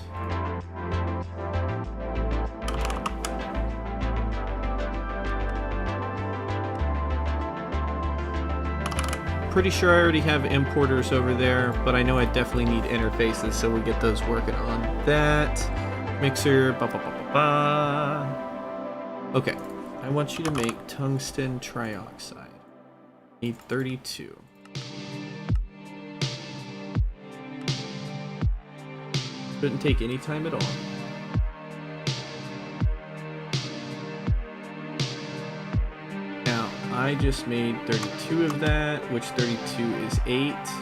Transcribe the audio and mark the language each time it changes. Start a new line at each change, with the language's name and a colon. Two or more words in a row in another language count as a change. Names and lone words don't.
English: Pretty sure I already have importers over there, but I know I definitely need interfaces, so we'll get those working on that. Mixer, ba ba ba ba ba. Okay, I want you to make tungsten trioxide. Need 32. Shouldn't take any time at all. I just made 32 of that, which 32 is 8.